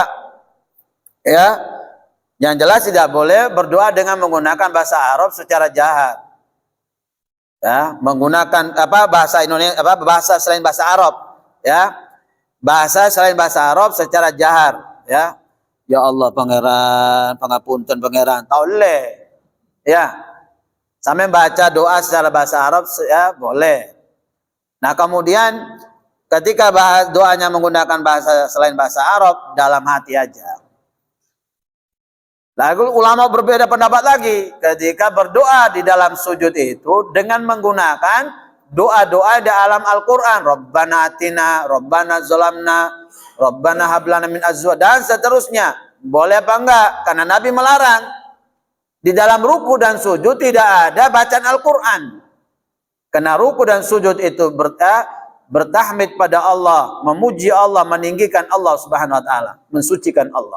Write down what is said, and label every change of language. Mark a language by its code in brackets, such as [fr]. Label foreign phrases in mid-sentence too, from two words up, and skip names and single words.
[id] Ya. Yang jelas tidak boleh berdoa dengan menggunakan bahasa Arab secara jahat. Ya, menggunakan bahasa Indonesia, bahasa selain bahasa Arab, ya. Bahasa selain bahasa Arab secara jahar, ya. [ar] Ya Allah [jv] pangeran, pangapunten pangeran, taule. [id] Ya. Sampai baca doa secara bahasa Arab ya boleh. Nah, kemudian ketika doanya menggunakan bahasa selain bahasa Arab, dalam hati aja. Lalu ulama berbeda pendapat lagi ketika berdoa di dalam sujud itu dengan menggunakan doa-doa di dalam Al-Quran. [ar] Rabbana atina, Rabbana zolamna, Rabbana hablana min azwa [id] dan seterusnya. Boleh apa enggak? Karena Nabi melarang. Di dalam ruku dan sujud tidak ada bacaan Al-Quran. Karena ruku dan sujud itu bertahmid pada Allah, memuji Allah, meninggikan Allah [ar] Subhanahu wa taala, [id] mensucikan Allah.